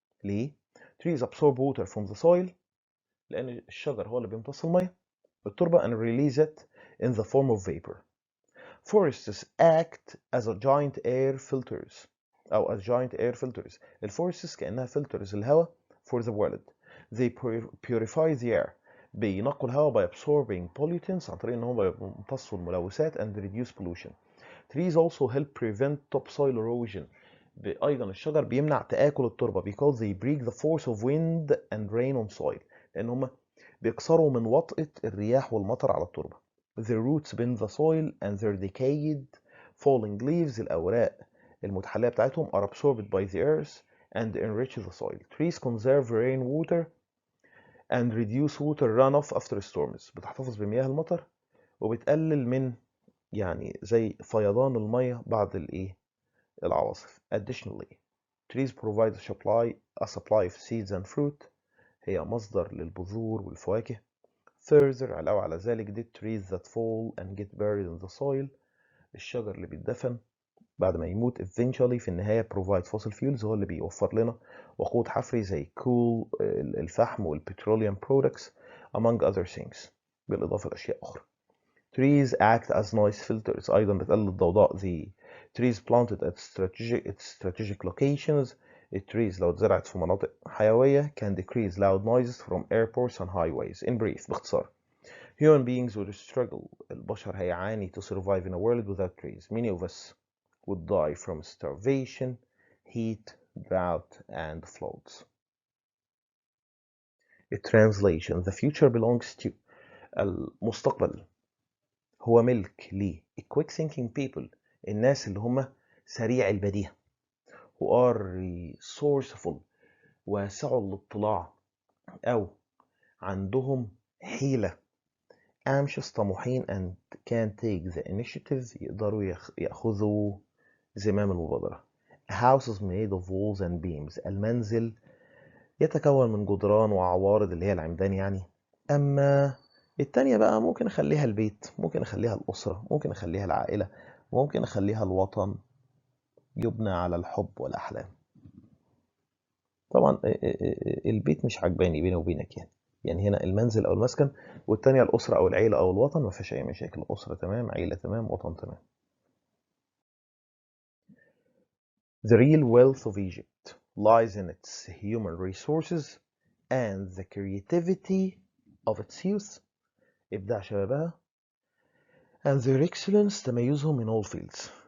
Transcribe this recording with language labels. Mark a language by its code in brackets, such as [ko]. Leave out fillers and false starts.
[en] ليه؟ Trees absorb water from the soil [ar] لأن الشجر هو اللي بيمتص المية بالتربة [en] and release it in the form of vapor. Forests act as a giant air filters أو as giant air filters. [ar] الفورستس كأنها filters الهواء [en] for the world. They purify the air. [ar] بينقوا الهواء [en] by absorbing pollutants [ar] عن طريق ان هم بيمتصوا الملوثات [en] and reduce pollution. Trees also help prevent topsoil erosion. [ar] ايضا الشجر بيمنع تآكل التربة [en] because they break the force of wind and rain on soil. [ar] لان هم بيكسروا من وطأة الرياح والمطر على التربة. [en] Their roots bend the soil and their decayed falling leaves [ar] الأوراق المتحلية بتاعتهم [en] are absorbed by the earth and enrich the soil. Trees conserve rainwater and reduce water runoff after storms. [ar] بتحتفظ بمياه المطر وبتقلل من يعني زي فيضان المية بعد العواصف. [en] Additionally, trees provide a supply of seeds and fruit. [ar] هي مصدر للبذور والفواكه. [en] Further [ar] علاوة على ذلك [en] dead trees that fall and get buried in the soil. [ar] الشجر اللي بيتدفن بعد ما يموت eventually في النهاية [en] provide fossil fuels [ar] هو اللي بيوفر لنا وقود حفري زي coal الفحم والpetroleum products [en] among other things [ar] بالإضافة لأشياء أخرى. [en] Trees act as noise filters. [ar] أيضا بتقلل الضوضاء. [en] The trees planted at strategic locations. [ar] التريز لو اتزرعت في مناطق حيوية [en] can decrease loud noises from airports and highways. In brief باختصار human beings would struggle. [ar] البشر هيعاني [en] to survive in a world without trees. Many of us would die from starvation, heat, drought, and floods. A translation. The future belongs to. [ar] المستقبل هو ملك ل [en] quick thinking people. [ar] الناس اللي هم سريع البديهة. [en] who are resourceful [ar] واسع الاطلاع أو عندهم حيلة. anxious طموحين [en] and can take the initiative [ar] يقدروا يأخذوا زمام المبادرة. [en] A house is made of walls and beams. [ar] المنزل يتكون من جدران وعوارض اللي هي العمدان يعني. أما التانية بقى ممكن أخليها البيت، ممكن أخليها الأسرة، ممكن أخليها العائلة، ممكن أخليها الوطن يبنى على الحب والأحلام. طبعا البيت مش عجباني بيني وبينك يعني هنا المنزل أو المسكن، والتانية الأسرة أو العيلة أو الوطن ما فيهاش أي مشاكل. أسرة تمام، عيلة تمام، وطن تمام. [en] The real wealth of Egypt lies in its human resources and the creativity of its youth. [ar] إبداع شبابها [en] and their excellence [ar] تميزهم [en] in all fields.